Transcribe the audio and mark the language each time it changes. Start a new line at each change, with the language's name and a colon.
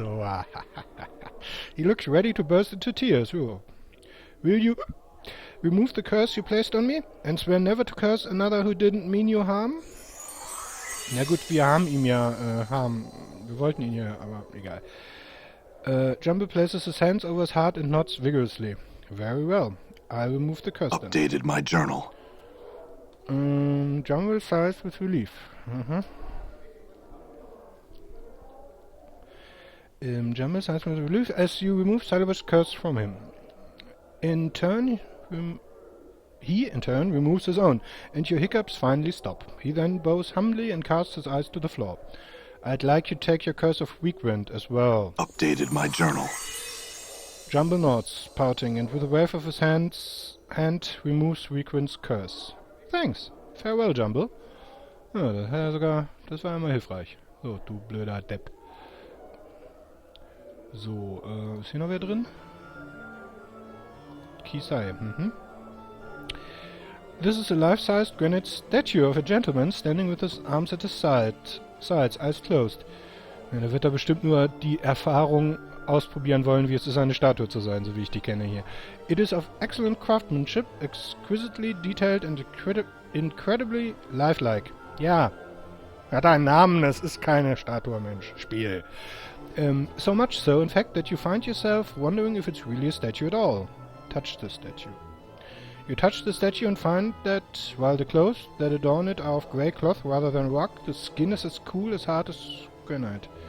English: Oh, he looks ready to burst into tears. Oh. Will you remove the curse you placed on me and swear never to curse another who didn't mean you harm?
German: Na gut, wir haben ihn ja wir wollten ihn ja, aber egal.
English: Jumble places his hands over his heart and nods vigorously. Very well. I'll remove the curse then. Updated my journal. Jumble sighs with relief. Jumble sighs with relief as you remove Celibus' curse from him. In turn, he in turn removes his own, and your hiccups finally stop. He then bows humbly and casts his eyes to the floor. I'd like you to take your curse of weak wind as well. Updated my journal. Jumble nods, pouting, and with a wave of his hand removes Weakwind's curse. Thanks. Farewell, Jumble.
German: Ja, das war immer hilfreich. So, du blöder Depp. So, ist hier noch wer drin?
English: Kisai, This is a life-sized granite statue of a gentleman standing with his arms at his sides, eyes closed.
German: Ja, da wird er bestimmt nur die Erfahrung ausprobieren wollen, wie es ist, eine Statue zu sein, so wie ich die kenne hier.
English: It is of excellent craftsmanship, exquisitely detailed and incredibly lifelike.
German: Ja, hat einen Namen, es ist keine Statue, Mensch. Spiel.
English: So much so, in fact, that you find yourself wondering if it's really a statue at all. Touch the statue. You touch the statue and find that, while the clothes that adorn it are of grey cloth rather than rock, the skin is as cool as hard as granite.